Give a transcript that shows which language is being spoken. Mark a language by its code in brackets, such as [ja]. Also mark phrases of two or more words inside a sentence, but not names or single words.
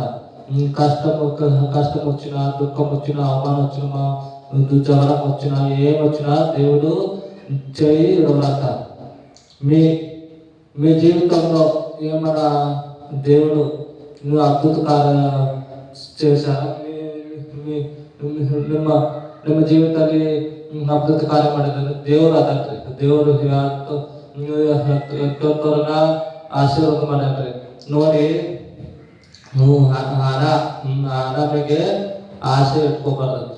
[te] కష్టం వచ్చినా, దుఃఖం వచ్చినా, అవమానం వచ్చినా, జ్వరం వచ్చినా, ఏమొచ్చినా దేవుడు చేయడంట. మీ జీవితంలో ఏమైనా దేవుడు అద్భుత కార్యం చేశారా? [kn] ನಿಮ್ಮ ಜೀವಿತದಲ್ಲಿ ಅದ್ಭುತ ಕಾರ್ಯ ಮಾಡಿದ್ದಾರೆ ದೇವರು. ಅದನ್ರಿ ದೇವರು ಎಂತವ್ರನ್ನ ಆಶೀರ್ವಾದ ಮಾಡ್ಯಾನ್ರಿ. ನೋಡಿ, ಹಣಮಿಗೆ ಆಸೆ ಇಟ್ಕೋಬಾರ್ದಂತ್ರಿ.